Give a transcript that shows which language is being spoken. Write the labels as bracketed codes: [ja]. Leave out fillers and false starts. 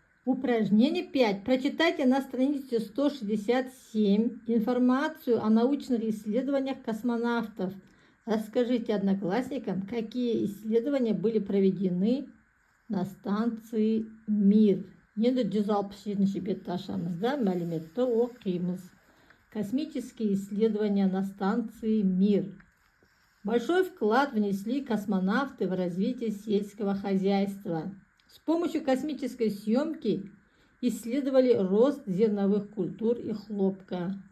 [ru] Упражнение 5. Прочитайте на странице 167 информацию о научных исследованиях космонавтов. Расскажите одноклассникам, какие исследования были проведены на станции «Мир». [kk] Енді 167-ші бетті ашамыз да мәліметті оқимыз. [ru] Космические исследования на станции «Мир». Большой вклад внесли космонавты в развитие сельского хозяйства. С помощью космической съемки исследовали рост зерновых культур и хлопка.